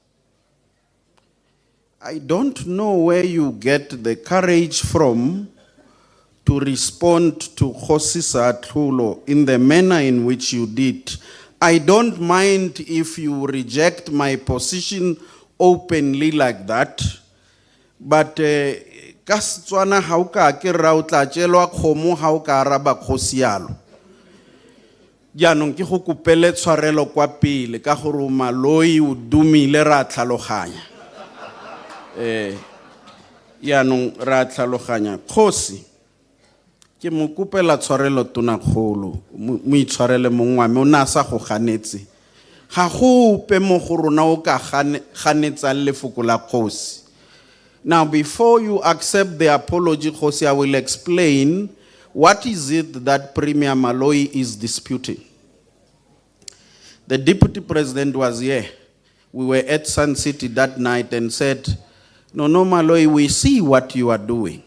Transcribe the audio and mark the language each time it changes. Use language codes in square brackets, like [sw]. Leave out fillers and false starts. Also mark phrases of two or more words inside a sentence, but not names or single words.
[en] I don't know where you get the courage from to respond to Khosisa Thulo in the manner in which you did. I don't mind if you reject my position openly like that, but [tn] ka Setswana ha o ka ke ra o tla tjelwa kgomo ha o ka araba kgosi yalo. Jaanong ke go kopele tshwarelo kwa pele ka gore maloi o dumile ra tlhaloganya. Jaanong ra tlhaloganya kgosi ke mo kopela tshwarelo tona kgolo mo itshwarele mongwa me o na sa go ganetse. Ha go pe mo go rona o ka ganetsa lefoko la kgosi. [en] Now before you accept the apology, Kgosi, I will explain what is it that Premier Maloi is disputing. The Deputy President was here. We were at Sun City that night and said, no, Maloi, we see what you are doing.